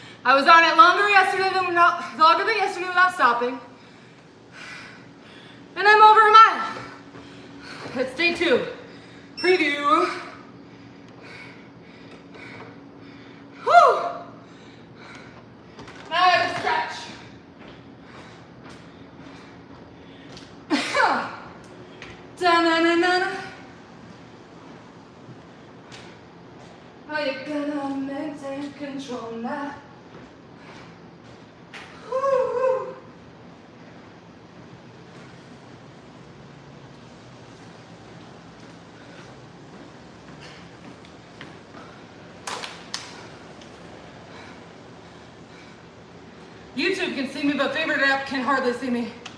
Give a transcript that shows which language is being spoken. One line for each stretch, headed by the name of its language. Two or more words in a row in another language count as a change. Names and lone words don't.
English: I was on it longer than yesterday without stopping. And I'm over a mile. It's day 2. Preview. Whew. Now I have to stretch. Da-na-na-na-na. Are you gonna maintain control now? Woo-hoo. YouTube can see me, but favorite app can hardly see me.